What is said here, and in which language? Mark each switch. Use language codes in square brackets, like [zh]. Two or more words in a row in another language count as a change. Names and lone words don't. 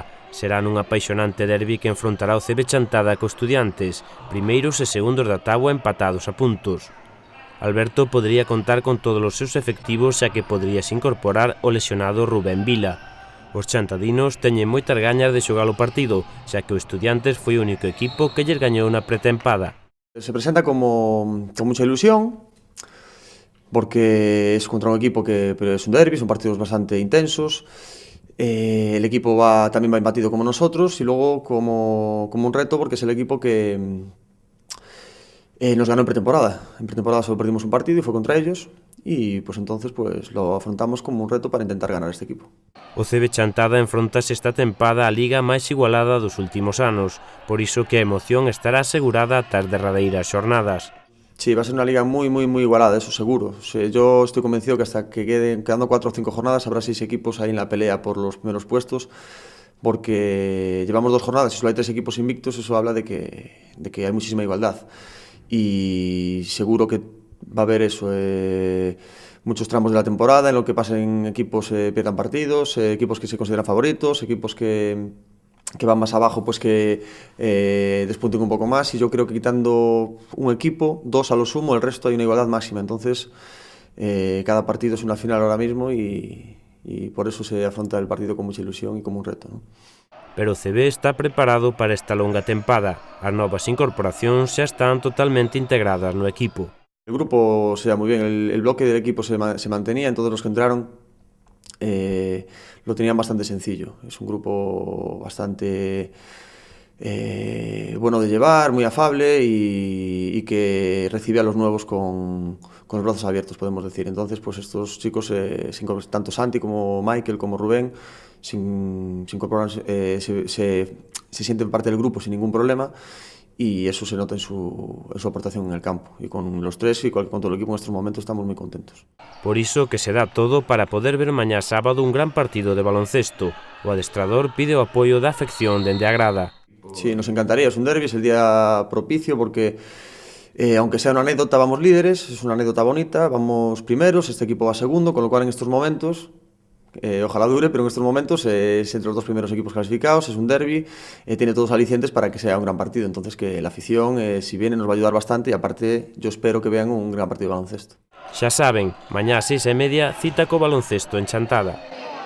[gl] Será nun apaixonante derbi que enfrontará o CB Chantada co Estudiantes, primeiros e segundos da táboa empatados a puntos. Alberto podería contar con todos os seus efectivos xa que poderíase incorporar o lesionado Rubén Vila. Os chantadinos teñen moitas gañas de xogar o partido, xa que o Estudiantes foi o único equipo que lles gañou na pretempada. [es] Se presenta con mucha ilusión, porque es contra un equipo pero es un derbi, son partidos bastante intensos. El equipo también va embatido como nosotros y luego como un reto porque es el equipo que nos ganó en pretemporada. En pretemporada solo perdimos un partido y fue contra ellos y pues entonces pues lo afrontamos como un reto para intentar ganar este equipo. [gl] O CB Chantada enfrontase esta tempada a liga máis igualada dos últimos anos, por iso que a emoción estará asegurada ata as derradeiras xornadas. [es] Sí, va a ser una liga muy igualada, eso seguro. Yo estoy convencido que hasta que quedando 4 o 5 jornadas habrá 6 equipos ahí en la pelea por los primeros puestos, porque llevamos 2 jornadas y solo hay 3 equipos invictos, eso habla de que hay muchísima igualdad. Y seguro que va a haber eso, muchos tramos de la temporada en lo que pasen equipos pierdan partidos, equipos que se consideran favoritos, equipos que van más abajo pues que despunten un poco más, y yo creo que quitando un equipo, 2 a lo sumo, el resto hay una igualdad máxima. Entonces cada partido es una final ahora mismo y por eso se afronta el partido con mucha ilusión y como un reto, ¿no? [gl] Pero o CB está preparado para esta longa tempada. As novas incorporacións xa están totalmente integradas no equipo. [es] El grupo se da muy bien, el bloque del equipo se mantenía, en todos los que entraron lo tenían bastante sencillo. Es un grupo bastante bueno de llevar, muy afable y que recibe a los nuevos con los brazos abiertos, podemos decir. Entonces, pues estos chicos, tanto Santi como Michael como Rubén, se sienten parte del grupo sin ningún problema, y eso se nota en su aportación en el campo. Y con los 3 y con todo el equipo en estos momentos estamos muy contentos. [gl] Por iso que se dá todo para poder ver mañá sábado un gran partido de baloncesto. O adestrador pide o apoio da afección dende a grada. [es] Sí, nos encantaría, es un derbi, es el día propicio porque aunque sea una anécdota, vamos líderes, es una anécdota bonita, vamos primeros, este equipo va segundo, con lo cual en estos momentos, ojalá dure, pero en estos momentos es entre los 2 primeros equipos clasificados, es un derbi, tiene todos alicientes para que sea un gran partido. Entonces que la afición, si viene, nos va a ayudar bastante, y aparte yo espero que vean un gran partido de baloncesto. [gl] Xa saben, mañá ás 6:30, cita co baloncesto en Chantada.